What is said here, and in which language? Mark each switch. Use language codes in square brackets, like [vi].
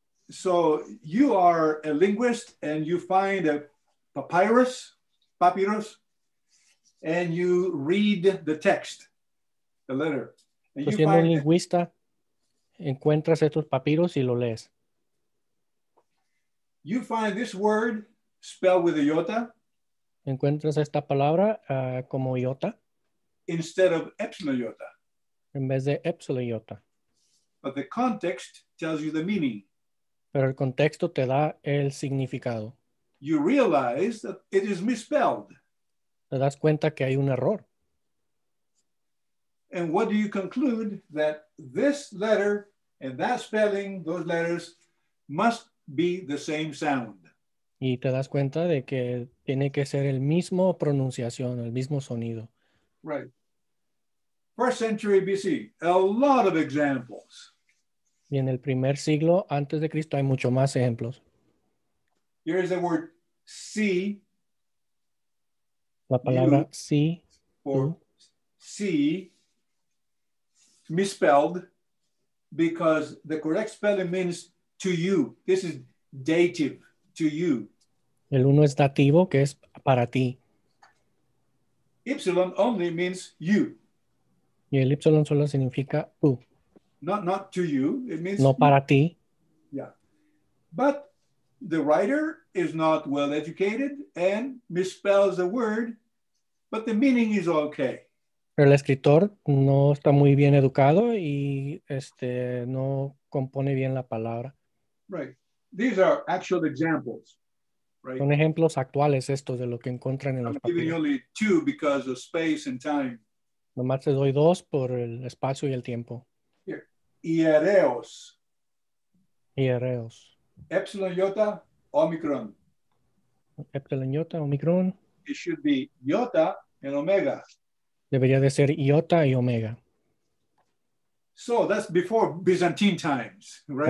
[en] So you are a linguist and you find a papyrus, and you read the text, the letter. And [es] Pues siendo un lingüista, encuentras estos papiros y lo lees. [en] You find this word spelled with a iota. [es] Encuentras esta palabra como iota. [en] Instead of epsilon iota. [es] En vez de epsilon iota. [en] But the context tells you the meaning. [es] Pero el contexto te da el significado. [en] You realize that it is misspelled. [es] Te das cuenta que hay un error. [en] And what do you conclude? That this letter and that spelling, those letters, must be the same sound. [es] Y te das cuenta de que tiene que ser el mismo pronunciación, el mismo sonido. [en] Right. First century BC, a lot of examples. [es] Y en el primer siglo antes de Cristo hay mucho más ejemplos. [en] Here is the word see. [es] La palabra sí. [en] Or see, misspelled, because the correct spelling means to you. This is dative, to you. [es] El uno es dativo, que es para ti. [en] Epsilon only means you. [es] Y el epsilon solo significa tú. [en] Not to you. It means [es] no para ti. [en] Yeah. But the writer is not well educated and misspells the word, but the meaning is okay. [es] El escritor no está muy bien educado y no compone bien la palabra. [en] Right. These are actual examples. Right. [es] Son ejemplos actuales estos de lo que encuentran en los papiros. [en] I'm giving you only two because of space and time. [es] Nomás te doy dos por el espacio y el tiempo. [en] Here. Hiereos. [el] Hiereos. Epsilon iota, omicron. Epsilon iota, omicron. [en] It should be iota and omega. [es] Debería de ser iota y omega. [en] So that's before Byzantine times, right?